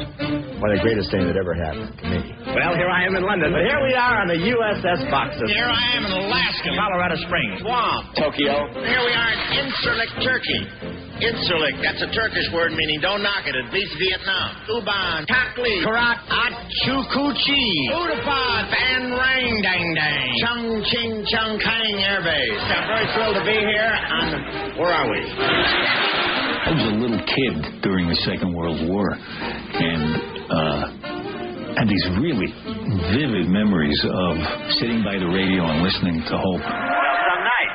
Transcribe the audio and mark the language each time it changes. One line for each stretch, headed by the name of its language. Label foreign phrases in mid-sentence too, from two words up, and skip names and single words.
English: One of the greatest things that ever happened to me. Well, here I am in London, but here we are on the USS Boxer. Here I am in Alaska, Colorado Springs. Guam, Tokyo. Here we are in Incirlik, Turkey. Incirlik, that's a Turkish word meaning don't knock it. It beats Vietnam. Uban, Takli, Karat, Achukuchi, Udapad, Van Rang Dang Dang, Chung Ching Chung Kang Air Base. I'm very thrilled to be here on, where are we? I was a little kid during the Second World War, and had these really vivid memories of sitting by the radio and listening to Hope. Some night.